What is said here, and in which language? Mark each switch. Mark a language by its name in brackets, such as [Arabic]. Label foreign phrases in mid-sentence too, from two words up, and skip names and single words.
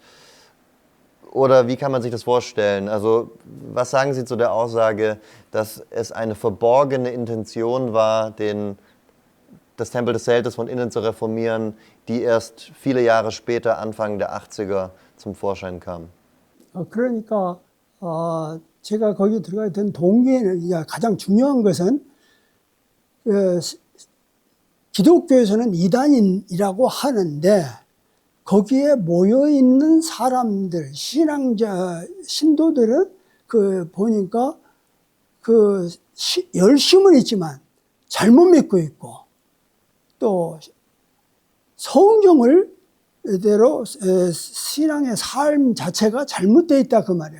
[German] Oder wie kann man sich das vorstellen? Also was sagen Sie zu der Aussage, dass es eine verborgene Intention war, das Tempel des Zeltes von innen zu reformieren, die erst viele Jahre später, Anfang der 80er, zum Vorschein kam? [Korean] 그러니까 제가 거기 들어가게 된 동기는, 가장 중요한 것은 기독교에서는 이단인이라고 하는데 거기에 모여있는 사람들, 신도들은 보니까 열심은 있지만 잘못 믿고 있고, 또 성경을 대로 신앙의 삶 자체가 잘못되어 있다 그 말이에요.